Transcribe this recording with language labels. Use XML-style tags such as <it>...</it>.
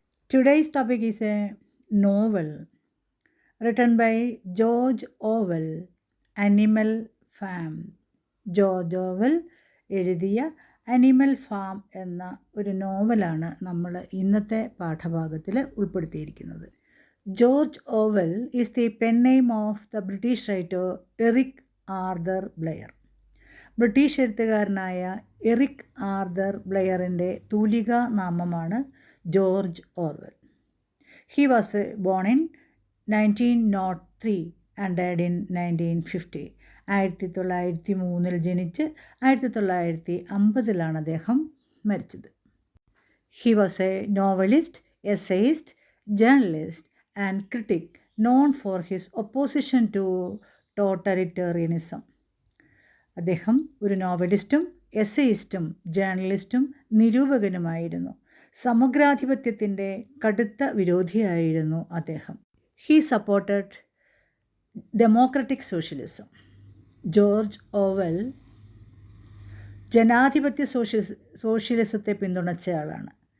<en>Today's topic is a novel written by George Orwell, Animal Farm.</en> <ml>George oval എഴുതിയ animal farm എന്ന ഒരു നോവലാണ് നമ്മൾ ഇന്നത്തെ പാഠഭാഗത്തിൽ ഉൾപ്പെടുത്തിയിരിക്കുന്നത്.</ml> <en>George Orwell is the pen name of the British writer Eric Arthur Blair.</en> <ml>British എഴുത്തുകാരനായ Eric Arthur ബ്ലെയറിൻ്റെ തൂലിക നാമമാണ് George Orwell.</ml> <en>He was born in 1903 and died in 1950.</en> <ml>1903 ജനിച്ച് 1950 അദ്ദേഹം മരിച്ചത്.</ml> <en>He was a novelist, essayist, journalist and critic known for his opposition to totalitarianism.</en> <ml>അദ്ദേഹം ഒരു നോവലിസ്റ്റും എസ്സേയിസ്റ്റും ജേർണലിസ്റ്റും നിരൂപകനുമായിരുന്നു. സമഗ്രാധിപത്യത്തിൻ്റെ കടുത്ത വിരോധിയായിരുന്നു അദ്ദേഹം.</ml> <en>He supported democratic socialism.</en> <ml>George oval ജനാധിപത്യ സോഷ്യലിസത്തെ പിന്തുണച്ചയാളാണ്.</ml>